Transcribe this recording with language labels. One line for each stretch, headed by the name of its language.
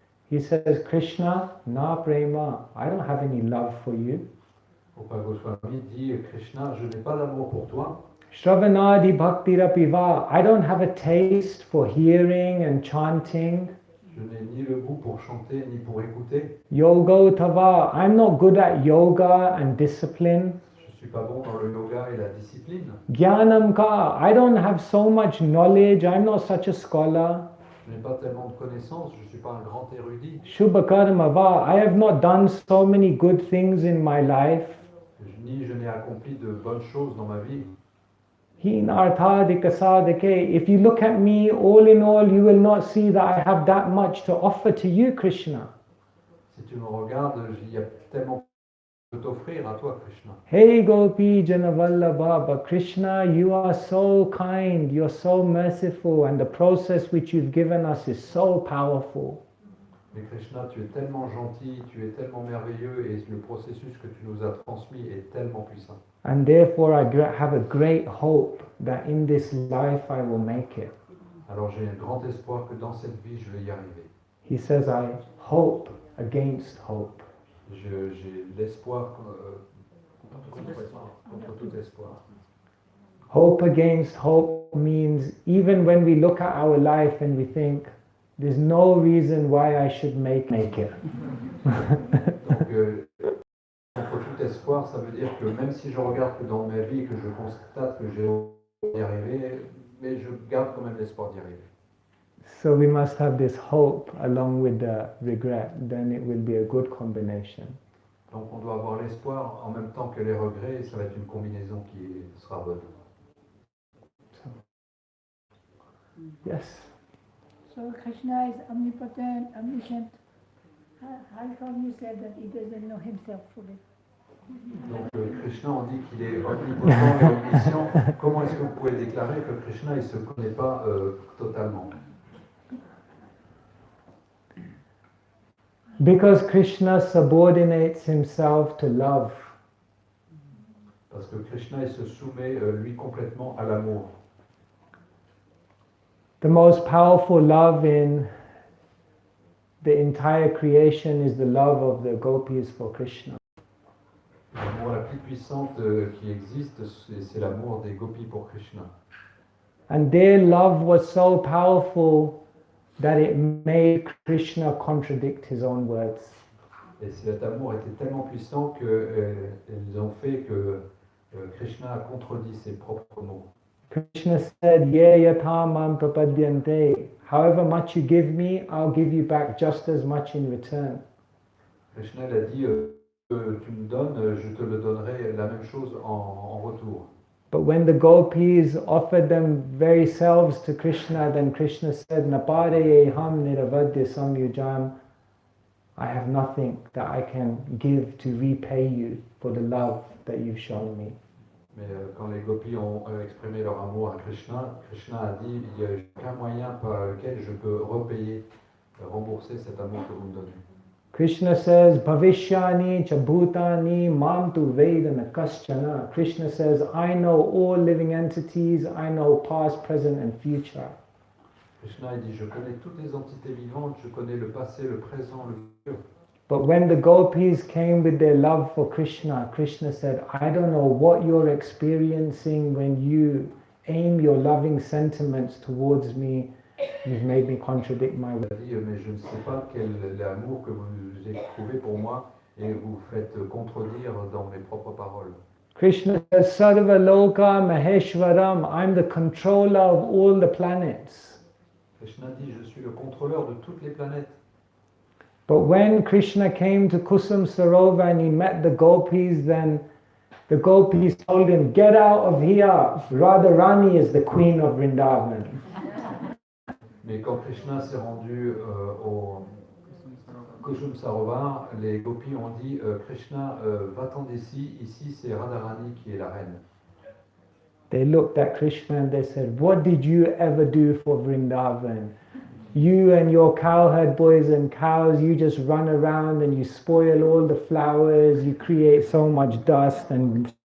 English: He says, Krishna,
Sanskrit: na prema,
English: I don't have any love for you.
French: Pourquoi Goswami dit, Krishna, je n'ai pas d'amour pour toi.
Sanskrit: Shravanadi bhaktirapi va,
English: I don't have a taste for hearing and chanting.
French: Je n'ai ni le goût pour chanter, ni pour écouter.
Sanskrit: Yoga tava,
English: I'm not good at yoga and discipline.
French: Je ne suis pas bon dans le yoga et la discipline.
Sanskrit: Jnanam ka,
English: I don't have so much knowledge, I'm not such a scholar.
French: Je n'ai pas tellement de connaissances, je ne suis pas un grand érudit.
Sanskrit: Shubha karma va,
English: I have not done so many good things in my life.
French: Ni je n'ai accompli de bonnes choses dans ma vie.
Sanskrit: Hinarthadika sadhake,
English: if you look at me, all in all, you will not see that I have that much to offer to you, Krishna.
French: Si tu me regardes, il y a tellement de t'offrir à toi, Krishna.
English: Hey Gopi Janavallabha, but Krishna, you are so kind, you're so merciful, and the process which you've given us is so powerful.
French: Mais Krishna, tu es tellement gentil, tu es tellement merveilleux, et le processus que tu nous as transmis est tellement puissant.
English: And therefore I have a great hope that in this life I will make it.
French: Alors j'ai un grand espoir que dans cette vie, je vais y arriver.
English: He says, I hope against hope.
French: J'ai l'espoir contre tout espoir.
English: Hope against hope means even when we look at our life and we think, there's no reason why I should make it.
French: Donc, contre tout espoir, ça veut dire que même si je regarde que dans ma vie, que je constate que j'ai y arriver, mais je garde quand même l'espoir d'y arriver.
English: So we must have this hope along with the regret, then it will be a good combination.
French: Donc on doit avoir l'espoir en même temps que les regrets, et ça va être une combinaison qui sera bonne.
English: So, yes. So Krishna is omnipotent, omniscient. How come you said that he doesn't know himself fully?
French: Donc Krishna, on dit qu'il est omnipotent et omniscient. Comment est-ce que vous pouvez déclarer que Krishna il ne se connaît pas totalement?
English: Because Krishna subordinates himself to love.
French: Parce que Krishna il se soumet lui complètement à l'amour.
English: The most powerful love in the entire creation is the love of the gopis for Krishna.
French: L'amour la plus puissante qui existe, c'est l'amour des gopis pour Krishna.
English: And their love was so powerful that it made Krishna contradict his own words.
French: Et cet amour était tellement puissant qu'ils ont fait que Krishna a contredit ses propres mots.
Sanskrit: Krishna said, Ye yatha mam prapadyante.
English: However much you give me, I'll give you back just as much in return.
French: Krishna a dit, tu me donnes, je te le donnerai la même chose en retour.
English: But when the gopis offered them very selves to Krishna, then Krishna said,
Sanskrit: Napare ham niravadya samyujam.
English: I have nothing that I can give to repay you for the love that you've shown me.
French: Mais quand les gopis ont exprimé leur amour à Krishna, Krishna a dit, il n'y a aucun moyen par lequel je peux repayer, rembourser cet amour que vous me donnez.
Sanskrit: Krishna says, Bhavishyani cha bhutani mam tu vedana kaschana.
English: Krishna says, I know all living entities, I know past, present and future.
French: Krishna il dit, je connais toutes les entités vivantes, je connais le passé, le présent, le futur.
English: But when the gopis came with their love for Krishna, Krishna said, I don't know what you're experiencing when you aim your loving sentiments towards me. You've made me contradict my
French: Il a dit, mais je ne sais pas quel est l'amour que vous éprouvez pour moi et vous faites contredire dans mes propres paroles.
English: Krishna says,
Sanskrit: Sarva Loka Maheshwaram,
English: I'm the controller of all the planets.
French: Krishna dit, je suis le contrôleur de toutes les planètes.
English: But when Krishna came to Kusum Sarovar and he met the gopis, then the gopis told him, get out of here, Radharani is the queen of Vrindavan.
French: Mais quand Krishna s'est rendu au Kusum Sarovar, les gopis ont dit, Krishna, va-t'en d'ici, ici c'est Radharani qui est la reine.
English: They looked at Krishna and they said, what did you ever do for Vrindavan? You and your cowherd boys and cows, you just run around and you spoil all the flowers, you create so much dust and...